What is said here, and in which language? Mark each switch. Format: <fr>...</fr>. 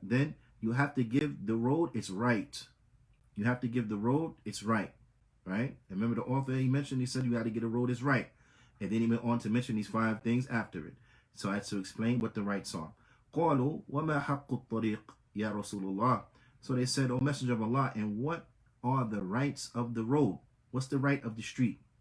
<en>Then you have to give the road its right. You have to give the road its right, right? And remember the author he mentioned, he said you got to get the road its right. And then he went on to mention these 5 things after it. So I had to explain what the rights are.</en> <ar>قالوا وما حق الطريق يا رسول الله.</ar> <en>So they said, O Messenger of Allah, and what are the rights of the road? What's the right of the street?</en>